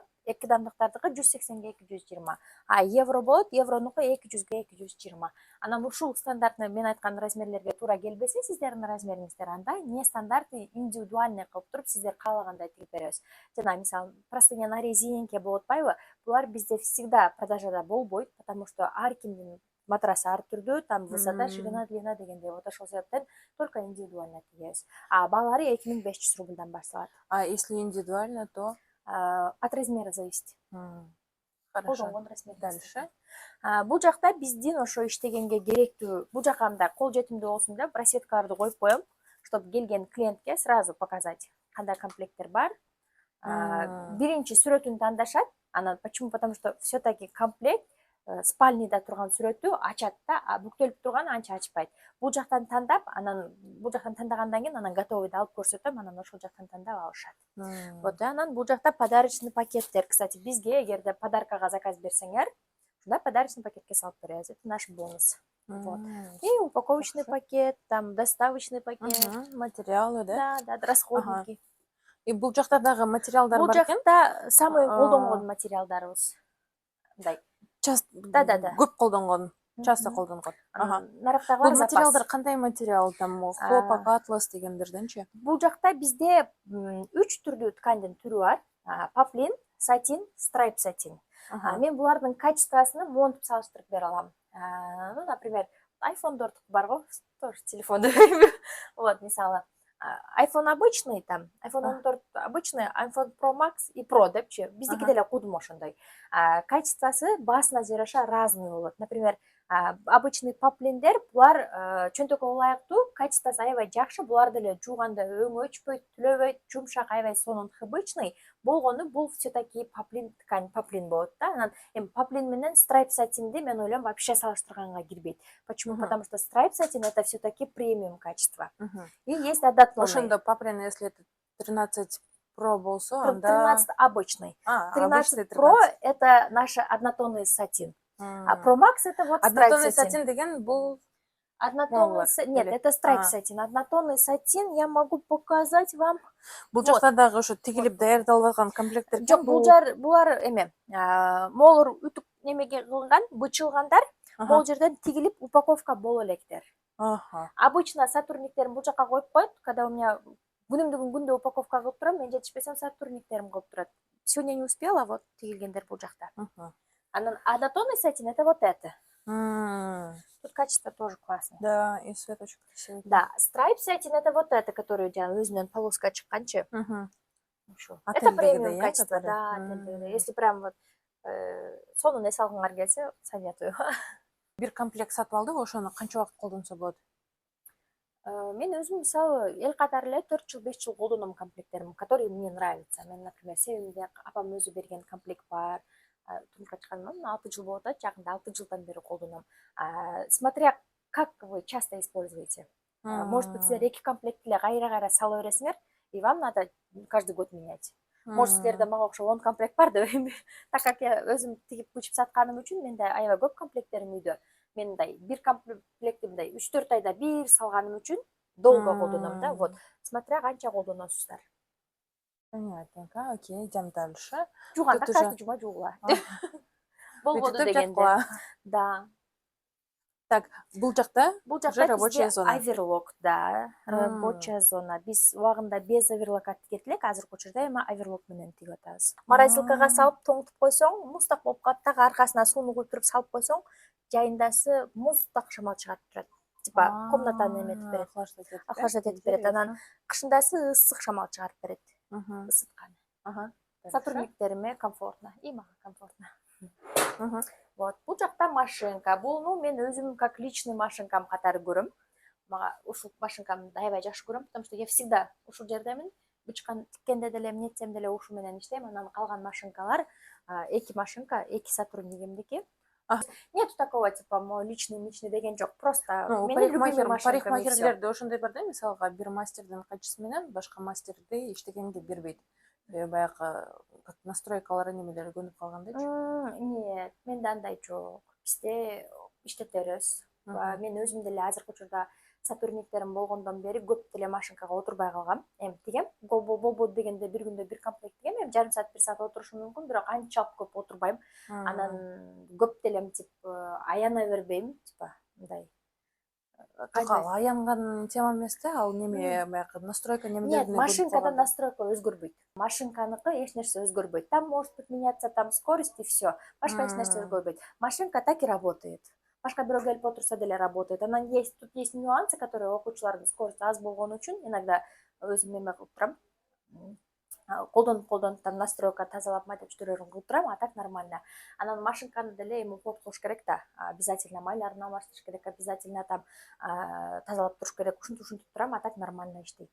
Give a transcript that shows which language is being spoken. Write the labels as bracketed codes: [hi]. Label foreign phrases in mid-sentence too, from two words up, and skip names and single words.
[ky] Эки адамдыктардыкы 180-ге 220. Евро болот. Евронуку 200-ге 220. Анан ушул стандартный мен айткан размерлерге туура келбесе, сиздердин размериңиздер андай [ru] не стандарты [ky] индивидуальный кылып туруп сиздер каалагандай тигип беребиз. Жана мисалы [ru] простыня на резинке [ky] болуп атпайбы? Булар бизде всегда продажада болбойт, [ru] потому что [ky] ар кимдин матрасы ар түрдүү, [ru] там высота, ширина, длина дегендей. [ky] Вот ошол себептен [ru] только индивидуально [ky] тигебиз. Баалары 2500 рубльдан башталат. [ru] Если индивидуально, то от размера зависит. Хорошо. Дальше. [ky] Бул жакта биздин ошо иштегенге керектүү, бул жака мындай кол жетимдүү болсун деп просветкаларды коюп коем, чтобы келген клиентке [ru] сразу показать [ky] кандай комплекттер бар. Биринчи сүрөтүн тандашат. Анан [ru] почему? Потому что все-таки комплект [ky] спальныйда турган сүрөтү ачат да, бүктөлүп турган анча ачпайт. Бул жактан тандап, анан бул жактан тандагандан кийин анан готовыйды алып көрсөтөм, анан ошол жактан тандап алышат. Вот, анан бул жакта подарочный пакеттер. Кстати, бизге эгерде подаркага заказ берсеңер, ушундай подарочный пакетке салып беребиз. [ru] Это наш бонус. Вот. И упаковочный пакет, там доставочный пакет, материалы, да? Да, расходники. [ky] И бул жакта дагы материалдар бар экен? Бул жакта самый колдонгон материалдарыбыз. Мындай. Да. Көп колдонгон, часто колдонгон. Нарықтагылар запас. Бул материалдар кандай материал? [ru] Там хлопок, атлас [ky] дегендерденчи? Бул жакта бизде 3 түрдүү ткандын түрү бар. Поплин, сатин, страйп сатин. Мен булардын качествосын монтуп салыштырып бере алам. [ru] Ну, например, [ky] айфондор бар го, тоже телефонду. Вот, мисалы, [ru] iPhone обычный, там, iPhone 14 обычный, iPhone Pro Max и Pro депчи. [ky] Биздики деле кудум ошондой. Качествосы басына жараша разный болот. Например, обычный поплиндер, булар чөнтөккө ылайыктуу, качествосы аябай жакшы, булар деле жууганда өңү өчпөйт, түлөбөйт, жумшак, аябай сонун обычный. Болгону бул [ru] все-таки поплин ткань, [ky] поплин болот да. Анан эми поплин менен страйп сатинди мен ойлойм вообще салыштырганга кирбейт. [ru] Почему? Потому что страйп сатин это все-таки премиум качество. И есть однотонный. [ky] Ошондо поплин, [ru] если это 13 Pro [ky] болсо, анда [ru] 13 обычный. 13 Pro это наш однотонный сатин. А Pro Max это вот [ky] однотонный сатин деген бул [ru] однотонный нет, это страйп сатин. Однотонный сатин я могу показать вам. [ky] Бул жакта дагы ошо тигилип даярдалып алган комплекттер. Жок, булар эме молор үтүк немеге кылынган, бычылгандар. Бул жерден тигилип упаковка боло электер. Обычно сатурниктерин бул жака коюп коет, [ru] когда у меня [ky] күндө упаковка кылып турам, мен жетишпесем сатурниктерим кылып турат. [ru] Сегодня не успела, вот [ky] тигилгендер бул жакта. Анан [ru] однотонный сатин это вот это. Тут качество тоже классное. Да, и цвет очень красивый. Да, страйп сатин это вот это, который [ky] өзүнөн полоска чыкканчы. [ru] Это премиум качество, да. Если прям вот [ky] сонун эс алгыңар келсе, [ru] советую. [ky] Бир комплект сатып алдык, ошону канча убакыт колдонсо болот? Мен өзүм мисалы эл катары эле 4 жыл 5 жыл колдоном комплекттерим, [ru] которые мне нравятся. [ky] Мен, например, себебинде апам өзү берген комплект бар. Турмушка чыкканыма 6 жыл болот, жакында 6 жылдан бери колдоном. [ru] Смотря как вы часто используете. Может быть, [ky] силер 2 комплект эле кайра сала бересиңер, [ru] и вам надо каждый год менять. Может, [ky] силерде мага окшоп 10 комплект бар деп эми. [ru] Так как я [ky] өзүм тигип күчүп сатканым үчүн менде аябай көп комплекттерим үйдө. Мен мындай бир комплектти мындай 3-4 айда бир салганым үчүн долго колдоном да. Вот, смотря канча колдоносуздар. [ru] Понятненько. Окей, идем дальше. [ky] Жуганда каждый жума жуула. Болбоду дегенде. Да. Так, бул жакта Бул уже жакта рабочая бизде зона. оверлок, да, рабочая зона. Биз убагында без оверлокка тигет элек, азыркы учурда эми оверлок менен тигип атабыз. Морозилкага салып тоңутуп койсоң, муздак болуп калат, так аркасына сууну куюп туруп салып койсоң, жайындасы муздак шамал чыгарып турат. Типа комнатаны эметип берет, охлаждать этип берет. Анан кышындасы ысык шамал чыгарып берет, ысыткан. Сотрудниктериме комфортно, и мага комфортно. Вот, бул жакта машинка. Буну мен өзүм [ru] как личный [ky] машинкам катары көрөм. Мага ушул машинкамды аябай жакшы көрөм, [ru] потому что я всегда [ky] ушул жердемин. Бычкан тиккенде деле, эмнетсем деле ушу менен иштейм. Анан калган машинкалар, эки машинка, эки сотруднигимдики. [ru] Нету такого, типа, мой личный [ky] деген жок. Просто менин любимый машинкам. Парикмахерлерде ошондой бар да, мисалга бир мастердин кайчысы менен башка мастерди иштегенге бербейт. Баягы как настройкалары немелери көнүп калгандайчы. Нет, менде андай жок. Бизде иштетериз. Мен өзүм деле азыркы учурда сотрудниктерим болгондон бери көп деле машинкага отурбай калгам. Эми тигем, болбойт дегенде бир күндө бир комплект тигем, эми жарым саат, бир саат отурушум мүмкүн, бирок анчалык көп отурбайм. Анан көп деле мынтип аяна бербейм, типа мындай. Ал аянган тема эмес да, ал неме баягы настройка немелерине. Нет, машинкада настройка өзгөрбөйт. Машинканыкы эч нерсе өзгөрбөйт. [ru] Там может быть меняться там скорость и все. [ky] Башка эч нерсе өзгөрбөйт. [ru] Машинка так и работает. [ky] Башка бирөө келип отурса деле работает. Анан [ru] тут есть нюансы, которые [ky] окуучулардын скорости аз болгон үчүн иногда өзүм эме кылып турам. Колдонуп там настройка тазалап майда чөтөлөрүн кылып турам, [ru] а так нормально. [ky] Анан машинканы деле эми уход кылыш керек да, обязательно майларын алмаштырыш керек, обязательно там тазалап туруш керек, ушинтип турам, [ru] а так нормально [ky] иштейт.